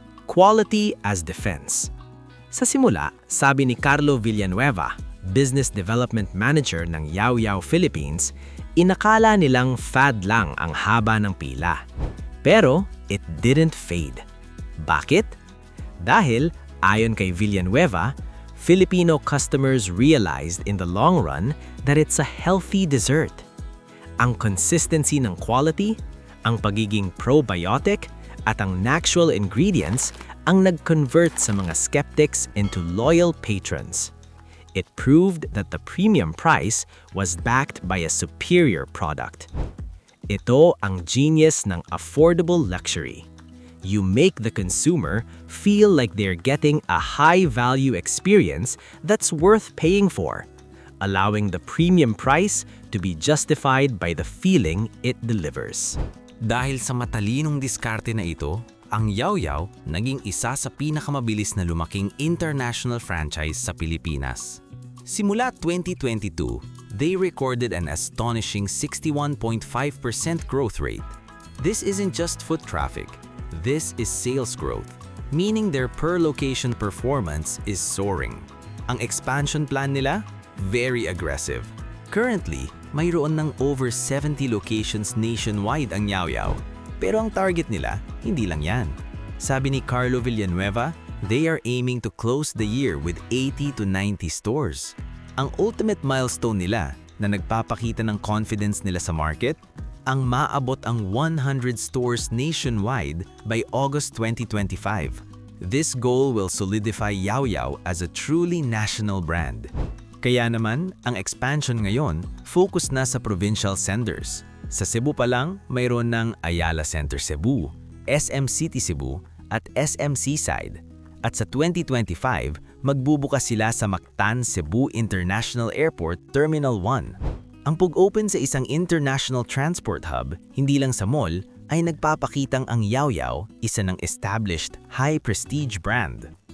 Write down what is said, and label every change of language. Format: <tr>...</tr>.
<en>Quality as defense.</en> <tl>Sa simula, sabi ni Carlo Villanueva, Business Development Manager ng Yao Yao Philippines, inakala nilang fad lang ang haba ng pila. Pero</tl> <en>it didn't fade.</en> <tl>Bakit? Dahil, ayon kay</tl> <en>Villanueva, Filipino customers realized in the long run that it's a healthy dessert.</en> <tl>Ang consistency ng quality, ang pagiging probiotic, at ang natural ingredients ang nag-convert sa mga skeptics</tl> <en>into loyal patrons. It proved that the premium price was backed by a superior product.</en> <tl>Ito ang genius ng</tl> <en>affordable luxury. You make the consumer feel like they're getting a high-value experience that's worth paying for, allowing the premium price to be justified by the feeling it delivers.</en> <tl>Dahil sa matalinong diskarte na ito, ang Yao Yao naging isa sa pinakamabilis na lumaking international franchise sa Pilipinas. Simula 2022,</tl> <en>they recorded an astonishing 61.5% growth rate. This isn't just foot traffic, this is sales growth, meaning their per-location performance is soaring.</en> <tl>Ang expansion plan nila?</tl> <en>Very aggressive.</en> <tl>Currently, mayroon ng</tl> <en>over 70 locations nationwide</en> <tl>ang Yao Yao. Pero ang target nila, hindi lang yan. Sabi ni</tl> <en>Carlo Villanueva, they are aiming to close the year with 80 to 90 stores.</en> <tl>Ang ultimate milestone nila na nagpapakita ng confidence nila sa market, ang maabot ang 100 stores nationwide</tl> <en>by August 2025. This goal will solidify Yao Yao as a truly national brand.</en> <tl>Kaya naman, ang expansion ngayon, focus na sa provincial centers. Sa Cebu pa lang, mayroon ng Ayala Center Cebu, SM City Cebu, at SM Seaside. At sa 2025, magbubukas sila sa Mactan Cebu International Airport Terminal 1. Ang pag-open sa isang international transport hub, hindi lang sa mall, ay nagpapakitang ang Yao Yao isa ng established high-prestige brand.</tl>